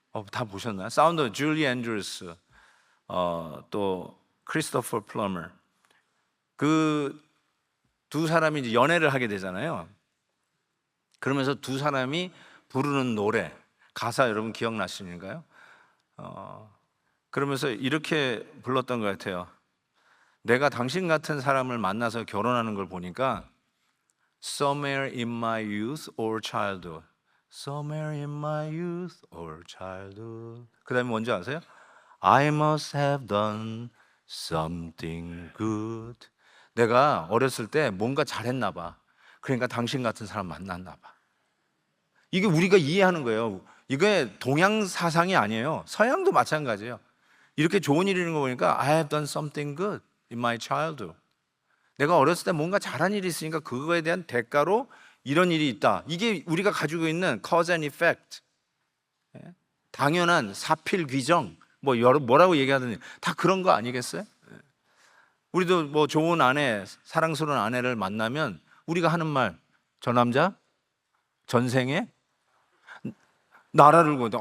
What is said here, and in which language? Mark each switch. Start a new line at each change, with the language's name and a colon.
Korean: 다 보셨나요? 사운드 줄리 앤드루스, 또 크리스토퍼 플러머, 그 두 사람이 이제 연애를 하게 되잖아요. 그러면서 두 사람이 부르는 노래 가사 여러분 기억나시는가요? 그러면서 이렇게 불렀던 것 같아요. 내가 당신 같은 사람을 만나서 결혼하는 걸 보니까
English: Somewhere in my youth or childhood, Somewhere in my youth or childhood.
Korean: 그 다음에 뭔지 아세요?
English: I must have done something good.
Korean: 내가 어렸을 때 뭔가 잘했나 봐. 그러니까 당신 같은 사람 만났나 봐. 이게 우리가 이해하는 거예요. 이게 동양 사상이 아니에요. 서양도 마찬가지예요. 이렇게 좋은 일이 있는 거 보니까
English: I have done something good in my childhood.
Korean: 내가 어렸을 때 뭔가 잘한 일이 있으니까 그거에 대한 대가로 이런 일이 있다. 이게 우리가 가지고 있는
English: cause and effect.
Korean: 당연한 사필귀정, 뭐라고 얘기하든지 다 그런 거 아니겠어요? 우리도 뭐 좋은 아내, 사랑스러운 아내를 만나면 우리가 하는 말, 저 남자 전생에 나라를 구한다.